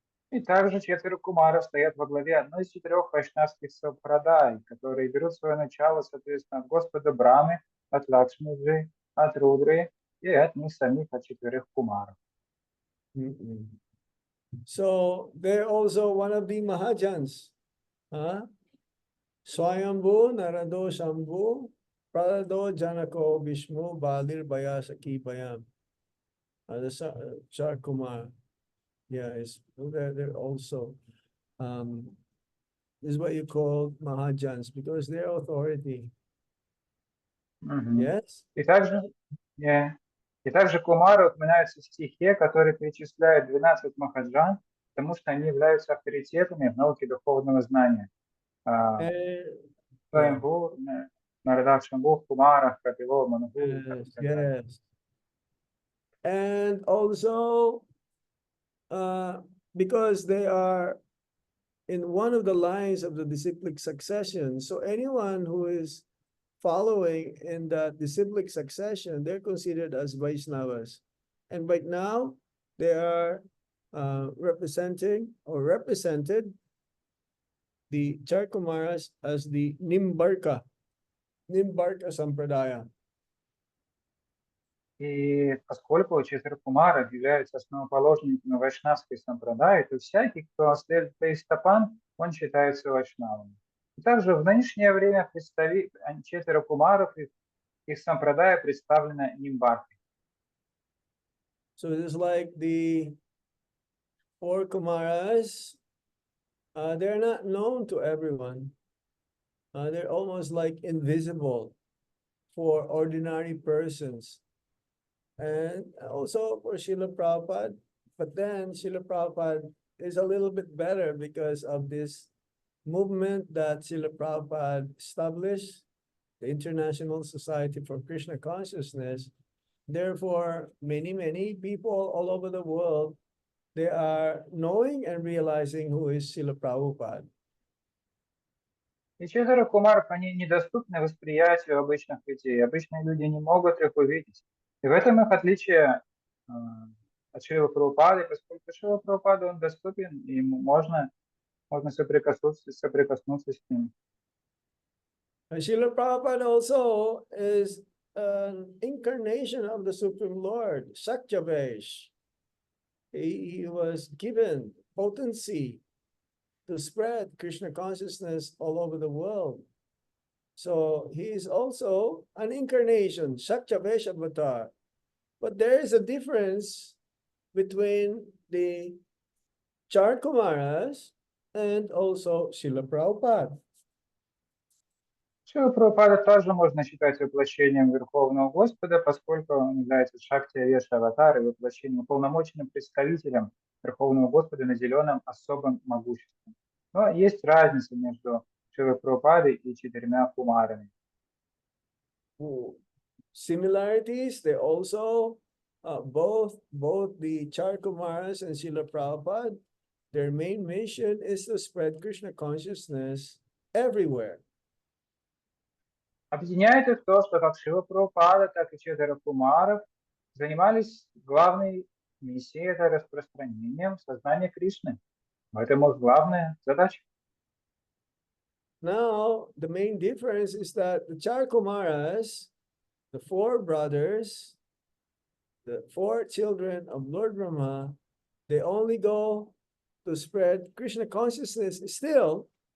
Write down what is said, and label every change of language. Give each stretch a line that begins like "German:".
Russian: И также четверо кумаров стоят во главе одной из четырех вайшнавских сампрадай, которые берут свое начало, соответственно, от Господа Брамы, от Лакшмиджи, от Рудры и от них самих, от четверых кумаров.
English: So they're also one of the Mahajans.
Sanskrit: Swayambhu, Narado Shambhu, Pralado Janako Vishnu, Balir Bayasaki Bayam.
English: The Char Kumar. Yeah, they're also this is what you call Mahajans because they're authority. Yes.
Russian: И также кумары упоминаются в стихе, который перечисляет 12 махаджан, потому что они являются авторитетами в науке духовного знания.
English: And yeah,
Sanskrit: Сваймбур, Нарада Шамбур, Кумара, Капило, Манагу,
English: yes,
Russian: так далее.
English: yes. And also, because they are in one of the lines of the disciplic succession, so anyone who is following in that disciplic succession, they're considered as Vaishnavas. And right now, they are representing or represented the Charkumaras as the Nimbarka Sampradaya.
Russian: И поскольку Четыре Кумара являются основоположниками вайшнавской сампрадаи, то всякий, кто следует по их стопам, он считается вайшнавом. И также в нынешнее время Четыре Кумаров и их сампрадая представлена Нимбаркой.
English: So it is like the four Kumaras, they're not known to everyone. They're almost like invisible for ordinary persons. And also for Srila Prabhupada, but then Srila Prabhupada is a little bit better because of this movement that Srila Prabhupada established, the International Society for Krishna Consciousness. Therefore, many people all over the world, they are knowing and realizing who is Srila Prabhupada.
Russian: И Четыре Кумаров, они недоступны восприятию обычных людей. Обычные люди не могут их увидеть. И в этом их отличие от Шрилы Прабхупады, поскольку Шрила Прабхупада, он доступен, и можно соприкоснуться с ним.
English: Srila Prabhupada also is an incarnation of the Supreme Lord, Sakyavesh. He was given potency to spread Krishna consciousness all over the world. So he is also an incarnation, Sakyavesh avatar. But there is a difference between the Charkumaras and also Srila Prabhupada.
Russian: Шрила Прабхупада тоже можно считать воплощением Верховного Господа, поскольку он является Шакти Авеша Аватар и воплощением, уполномоченным представителем Верховного Господа, наделенным особым могуществом. Но есть разница между Шрилой Прабхупадой и четырьмя кумарами.
English: Similarities, they also, both the Charkumaras and Srila Prabhupada, their main mission is to spread Krishna consciousness everywhere.
Russian: Объединяет их то, что как Шрила Прабхупада, так и четверо кумаров занимались главной миссией, это распространением сознания Кришны. Это их главная задача.
English: Now, the main difference is that the Charkumaras, the four brothers, the four children of Lord Brahma, they only go to spread Krishna consciousness still.